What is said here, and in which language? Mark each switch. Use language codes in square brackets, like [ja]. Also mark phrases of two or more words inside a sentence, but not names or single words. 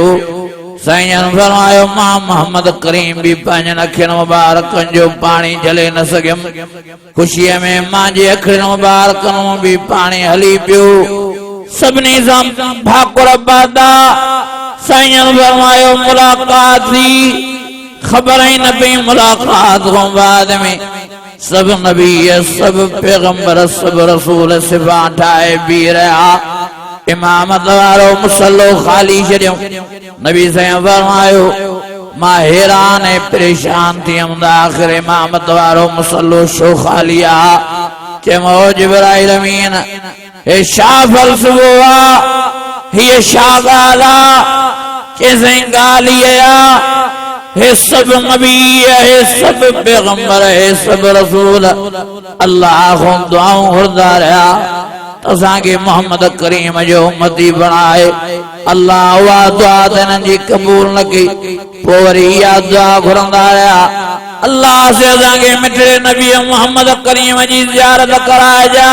[sd] साईं फरमायो मां मोहम्मद करीम भी पंहिंजनि अखियुनि मुबारकनि जो पाणी झले न सघियुमि। ख़ुशीअ में मुंहिंजे अखियुनि मुबारकनि मां भी पाणी हली पियो। सभिनी सां भाकुरबाद साईं फरमायो मुलाक़ात थी ख़बर ई न पई मुलाक़ात खां बाद में सब नबी सब पैगंबर सब रसूल सिफा ठाहे बीह रहा। इमामत वारो मुसल्लो खाली छॾियो। नबी साईं फरमायो मां हैरान ऐं परेशान थी वियुमि आख़िर इमामत वारो मुसल्लो छो खाली आहे। चयोमि ओ जिब्राइल अमीन हे छा फ़लसफ़ो आहे हीअ छा ॻाल्हि आहे। चई साईं ॻाल्हि इहा आहे हे सब नबी हे सब पैगंबर हे सब रसूल अल्लाह खां दुआऊं घुरंदा रहिया असांखे मोहम्मद करीम जो उम्मती बणाए। अल्लाह उहा दुआ त हिननि जी क़बूल न कई पोइ वरी इहा दुआ घुरंदा रहिया अल्लाह से असांखे मिठड़े नबी मोहम्मद करीम जी ज़ियारत कराइजा।